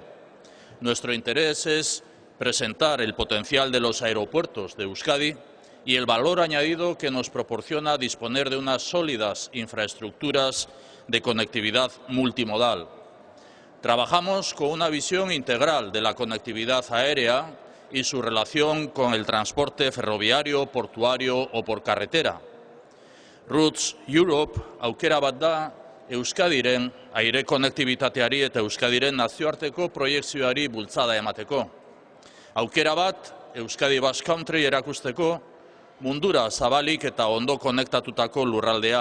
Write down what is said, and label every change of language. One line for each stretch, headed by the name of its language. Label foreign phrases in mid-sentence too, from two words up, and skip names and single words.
Spanish: Nuestro interés es presentar el potencial de los aeropuertos de Euskadi y el valor añadido que nos proporciona disponer de unas sólidas infraestructuras de conectividad multimodal. Trabajamos con una visión integral de la conectividad aérea y su relación con el transporte ferroviario, portuario o por carretera.
Basque: Roots Europe aukera bat da Euskadiren aire konektibitateari eta Euskadiren nazioarteko proiekzioari bultzada emateko. Aukera bat Euskadi Basque Country erakusteko mundura zabalik eta ondo konektatutako lurraldea.